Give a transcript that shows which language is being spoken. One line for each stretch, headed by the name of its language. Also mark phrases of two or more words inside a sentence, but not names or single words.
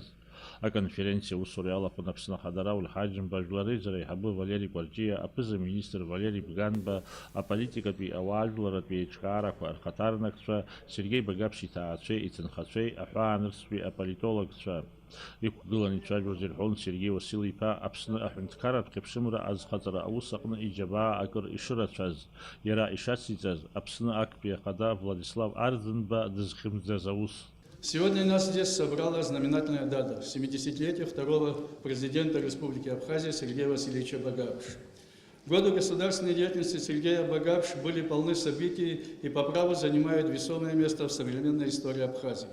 Abkhazian: Аконференциа усура иалахәын Аԥсны Ахадара Улҳаџьымба Ажәлар реизара аиҳабы Валери Кәарҷиа, аԥыза-министр Валери Бганба, аполитикатәи ауаажәларатәи еиҿкаарақәа рхаҭарнакцәа, Сергеи Багаԥш иҭаацәеи иҭынхацәеи, аҳәаанырцәтәи аполитологцәа. Иқәгылан ицәажәоз ирҳәон Сергеи Уасил-иԥа Аԥсны аҳәынҭқарратә хьыԥшымра азхаҵара аус аҟны иџьабаа акыр ишырацәаз, иара ишациҵаз Аԥсны Актәи Ахада Владислав Арӡынба дызхьымӡаз аус.
Russian: Сегодня нас здесь собрала знаменательная дата – 70-летие второго президента Республики Абхазия Сергея Васильевича Багапша. Годы государственной деятельности Сергея Багапша были полны событий и по праву занимают весомое место в современной истории Абхазии.